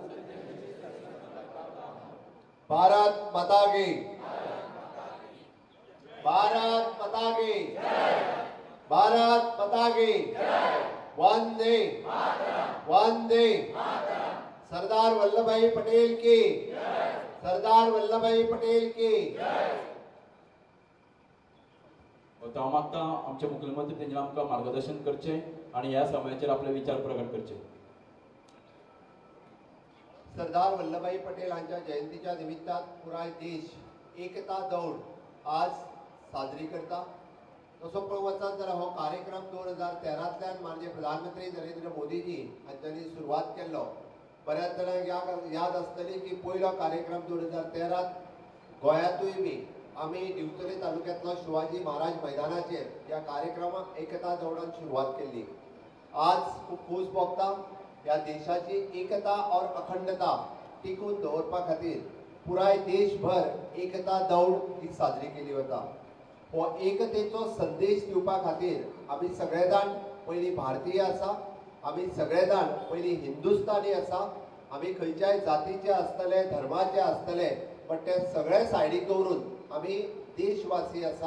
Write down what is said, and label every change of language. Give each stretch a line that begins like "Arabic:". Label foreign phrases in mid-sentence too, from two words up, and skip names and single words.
Hindi: भारत माता की, भारत माता की, भारत माता की, वंदे वंदे। सरदार वल्लभ भाई पटेल की, सरदार वल्लभ भाई पटेल की।
Konkani: हांव मागता आमचे मुख्यमंत्री तेंचे आमकां मार्गदर्शन करचे आणि ह्या समयाचेर आपले विचार प्रकट करचे। सरदार वल्लभभाई पटेल यांच्या जयंतीच्या निमित्तान पुराय देश एकता दौड आज साजरी करता। तसो पळोवंक वचत जाल्यार हो कार्यक्रम 2013तल्यान माननीय प्रधानमंत्री नरेंद्र मोदीजी हांच्यांनी सुरवात केल्लो। बऱ्याच जाणांक याद आसतली की पयलो कार्यक्रम 2013 गोंयांतूय बी आमी दिवचले तालुक्यांतलो शिवाजी महाराज मैदानाचेर ह्या कार्यक्रमाक एकता दौडान सुरवात केल्ली। आज खूब खोस भोगता ह्या देशाची एकता और अखंडता टिकून दवरपा खातीर पुराय देशभर एकता दौड ही साजरी केली वता। हो एकतेचो संदेश दिवपा खातीर आमी सगळे जाण पयलीं भारतीय आसा, आमी सगळे जाण पयलीं हिंदुस्तानी आसा, आमी खंयच्याय जातीचे आसतले, धर्माचे आसतले, पण ते सगळे सायडीक दवरून आमी देशवासी आसा।